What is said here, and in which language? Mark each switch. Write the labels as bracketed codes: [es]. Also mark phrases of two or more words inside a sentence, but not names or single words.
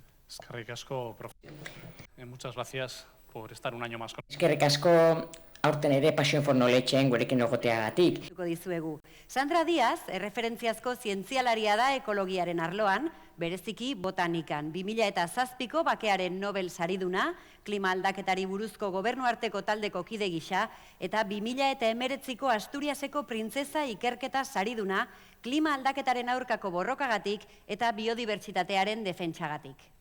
[eu] Eskerrik asko, profe. [es] Muchas gracias por estar un año más con. [eu] Eskerrik asko aurten ere Passion for Knowledgeen gurekin egoteagatik. Dizuegu. Sandra Díaz, erreferentziazko zientzialaria da ekologiaren arloan, bereziki botanikan. 2007ko bakearen Nobel sariduna, klima aldaketari buruzko gobernuarteko taldeko kide gisa, eta 2019ko Asturiaseko printzesa ikerketa sariduna, klima aldaketaren aurkako borrokagatik eta biodibertsitatearen defentsagatik.